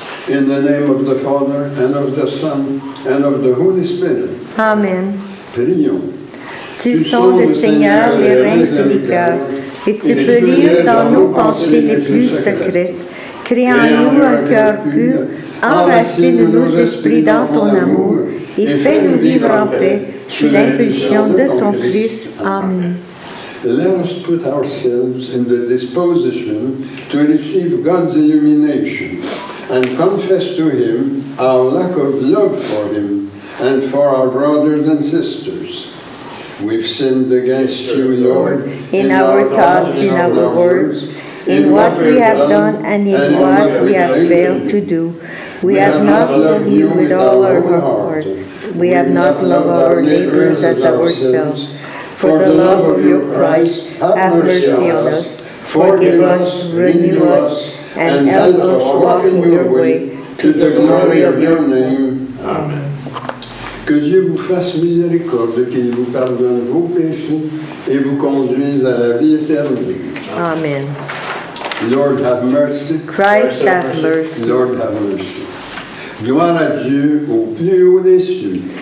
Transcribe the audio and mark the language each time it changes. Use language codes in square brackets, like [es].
[en] In the name of the Father, and of the Son, and of the Holy Spirit. Amen. [fr] Prions. Tu sondes, le Seigneur, les reins et les cœurs, et tu peux lire dans nos pensées les plus secrètes. Crée en nous un cœur pur, enracine nos esprits dans ton amour, et fais-nous vivre en paix sous l'impulsion de ton Fils. Amen. [en] Let us put ourselves in the disposition to receive God's illumination and confess to Him our lack of love for Him and for our brothers and sisters. We've sinned against you, Lord, in our thoughts, in our words, in what we have done and in what we have failed to do. We have not loved you with all our hearts. We have not loved our neighbors as ourselves. For the love of your Christ, have mercy on us. Forgive us, renew us, and help us walk in your way, to the glory of your name. Amen. [fr] Que Dieu vous fasse miséricorde, qu'il vous pardonne vos péchés et vous conduise à la vie éternelle. Amen. [en] Lord, have mercy. Christ have mercy. Lord, have mercy. [fr] Gloire à Dieu au plus haut des cieux.